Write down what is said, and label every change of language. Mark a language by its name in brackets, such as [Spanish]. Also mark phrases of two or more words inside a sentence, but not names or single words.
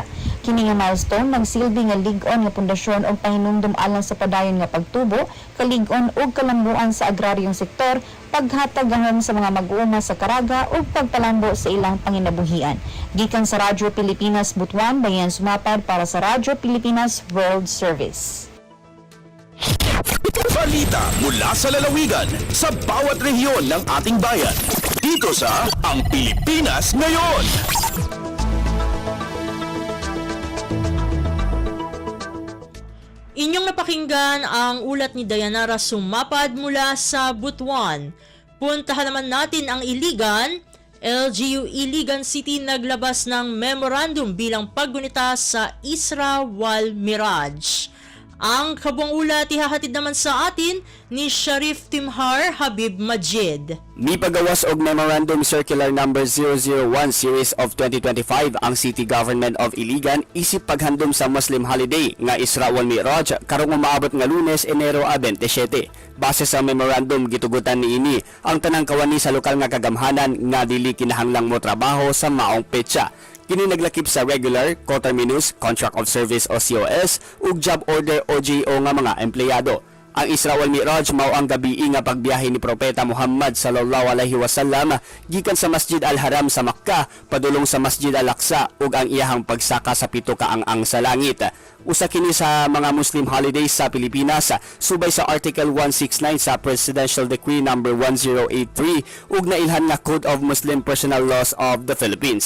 [Cebuano] Kini nga milestone nagsilbi nga lig-on nga pundasyon og pahinumdom alang sa padayon nga pagtubo, kalig-on ug kalambuan sa agraryong sektor, paghatag gahom sa mga mag-uuma sa Caraga ug pagpalambo sa ilang panginabuhian. Gikan sa Radyo Pilipinas Butuan, Dayan Sumapad para sa Radyo Pilipinas World Service. [Filipino] Balita mula sa lalawigan sa bawat rehiyon ng ating bayan. Dito sa Ang Pilipinas Ngayon. Inyong napakinggan ang ulat ni Dayanara Sumapad mula sa Butuan. Puntahan naman natin ang Iligan. LGU Iligan City naglabas ng memorandum bilang paggunita sa Isra Wal Mirage. Ang kabuang ulat ihahatid naman sa atin ni Sharif Timhar Habib Majid. [Cebuano] Mipagawas og Memorandum Circular Number 001 Series of 2025 ang City Government of Iligan isip paghandom sa [English] Muslim holiday [Cebuano] nga Isra wal Mi'raj karong umaabot nga Lunes, Enero 27. Base sa memorandum gitugutan niini ang tanang kawani sa lokal nga kagamhanan nga dili kinahanglang mo trabaho sa maong petsa. Kini naglakip sa regular, coterminous, [English] contract of service [Cebuano] o COS ug [English] job order [Cebuano] o GO nga mga empleyado. Ang Isra wal Mi'raj mao ang gabi nga pagbiyahe ni Propeta Muhammad [Arabic] صلى الله عليه وسلم [Cebuano] gikan sa Masjid Al-Haram sa Makkah padulong sa Masjid Al-Aqsa ug ang iyahang pagsaka sa pito ka ang sa langit. Usa kini sa mga [English] Muslim holidays [Cebuano] sa Pilipinas subay sa Article 169 sa Presidential Decree number 1083 ug nailhan nga Code of Muslim Personal Laws of the Philippines.